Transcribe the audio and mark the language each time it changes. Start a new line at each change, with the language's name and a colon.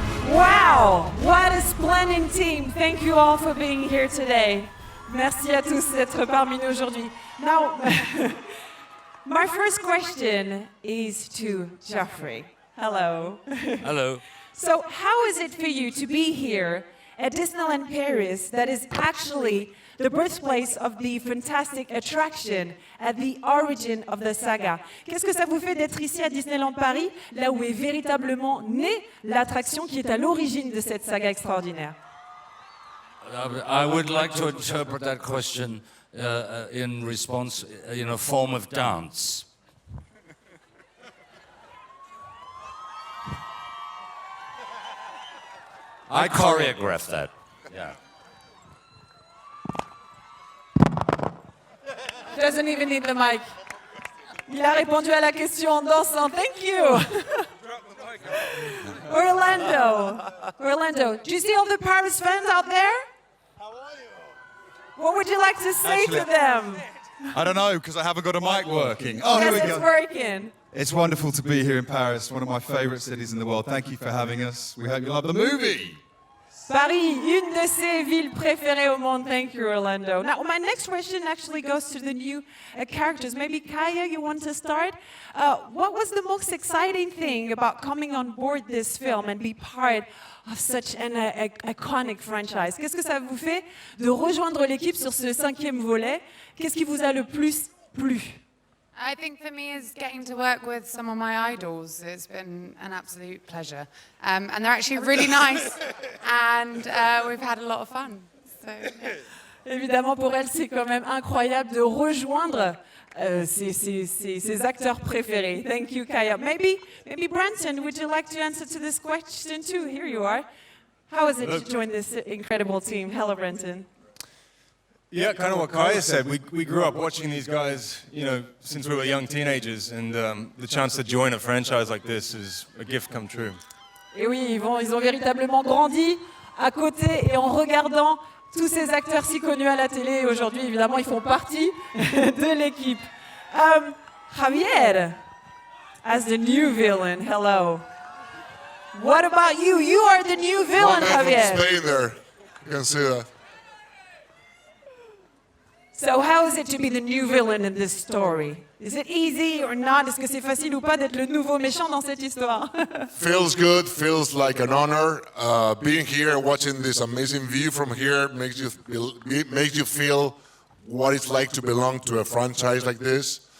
English: Wow, what a splendid team. Thank you all for being here today.
French: Merci à tous d'être parmi nous aujourd'hui.
English: Now, my first question is to Geoffrey. Hello. Hello. So, how is it for you to be here at Disneyland Paris, that is actually the birthplace of the fantastic attraction at the origin of the saga?
French: Qu'est-ce que ça vous fait d'être ici à Disneyland Paris, là où est véritablement née l'attraction qui est à l'origine de cette saga extraordinaire?
English: I would like to interpret that question in response in a form of dance. I choreographed that. Yeah. Doesn't even need the mic.
French: Il a répondu à la question en dansant.
English: Thank you. Orlando, do you see all the Paris fans out there? How are you? What would you like to say to them? I don't know, because I haven't got a mic working. Oh, here we Yes, it's go. working. It's wonderful to be here in Paris, one of my favorite cities in the world. Thank you for having us. We hope you love the movie.
French: Paris, une de ses villes préférées au monde.
English: Thank you, Orlando. Now, my next question actually goes to the new characters. Maybe Kaya, you want to start? What was the most exciting thing about coming on board this film and be part of such an iconic franchise?
French: Qu'est-ce que ça vous fait de rejoindre l'équipe sur ce 5e volet? Qu'est-ce qui vous a le plus plu?
English: I think for me is getting to work with some of my idols. It's been an absolute pleasure. And they're actually really nice. And we've had a lot of fun. So, yeah.
French: Évidemment, pour elle, c'est quand même incroyable de rejoindre ses acteurs préférés.
English: Thank you, Kaya. Maybe Branson, would you like to answer to this question too? Here you are. How is it to join this incredible team? Hello, Branson. Yeah, kind of what Kaya said. We grew up watching these guys, since we were young teenagers, and the chance to join a franchise like this is a gift come true.
French: Et oui, ils ont véritablement grandi à côté et en regardant tous ces acteurs si connus à la télé. Aujourd'hui, évidemment, ils font partie de l'équipe.
English: Javier, as the new villain, hello. What about you? You are the new villain, My man Javier. from Spain there. You can see that. So how is it to be the new villain in this story? Is it easy or not?
French: Est-ce que c'est facile ou pas d'être le nouveau méchant dans cette histoire?
English: Feels good, feels like an honor. Being here, watching this amazing view from here makes you feel what it's like to belong to a franchise like this.